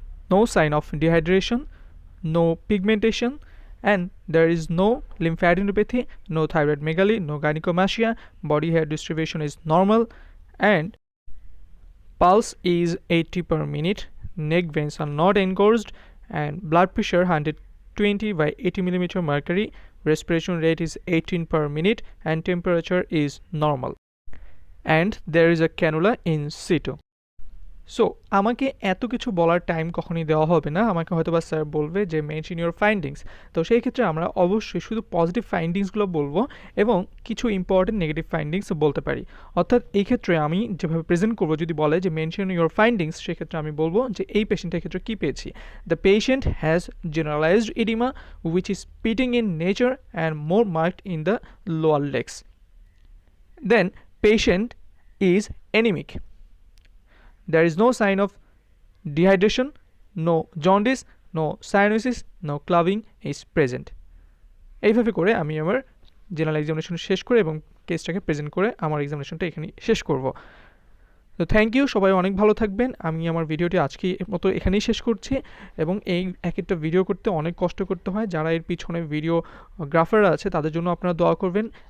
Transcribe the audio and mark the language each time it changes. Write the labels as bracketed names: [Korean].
[English] No sign of dehydration, no pigmentation, and there is no lymphadenopathy, no thyroid megaly, no gynecomastia, body hair distribution is normal, and pulse is 80 per minute, neck veins are not engorged, and blood pressure 120 by 80 millimeter mercury, respiration rate is 18 per minute, and temperature is normal, and there is a cannula in situ. [Bangla] So আমাকে এত কিছু বলার time কখনই দেওয়া হবে না। আমাকে হয়তো বা স্যার বলবে যে [English] mention your findings, [Bangla] তো সেই ক্ষেত্রে আমরা অবশ্যই শুধু পজিটিভ ফাইন্ডিংসগুলো বলবো এবং কিছু ইম্পর্টেন্ট নেগেটিভ ফাইন্ডিংস বলতে পারি। অর্থাৎ এই ক্ষেত্রে আমি যেভাবে প্রেজেন্ট করবো যদি বলে যে [English] mention your findings, [Bangla] সেক্ষেত্রে আমি বলবো যে এই পেশেন্টের ক্ষেত্রে কী পেয়েছি। [English] The patient has generalised oedema which is pitting in nature and more marked in the lower legs. Then patient is anaemic. There is no sign of dehydration, no jaundice, no cyanosis, no claving is present. [Bangla] এইভাবে করে আমি আমার general examination শেষ করে এবং কেসটাকে present করে আমার এক্সামিনেশনটা এখানে শেষ করব। তো থ্যাংক ইউ, সবাই অনেক ভালো থাকবেন। আমি আমার ভিডিওটি আজকের মতো এখানেই শেষ করছি এবং এই এক একটা ভিডিও করতে অনেক কষ্ট করতে হয়। যারা এর পিছনে ভিডিওগ্রাফাররা আছে তাদের জন্য আপনারা দোয়া করবেন।